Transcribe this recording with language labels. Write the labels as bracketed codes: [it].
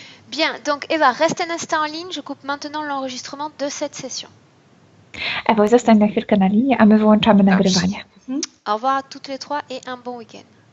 [fr] Bien, donc Eva, reste un instant en ligne. Je coupe maintenant l'enregistrement de cette session. [pl] Ewo, zostań na chwilkę na linii, a my wyłączamy nagrywanie. [fr] Au revoir à toutes les trois et un bon week-end.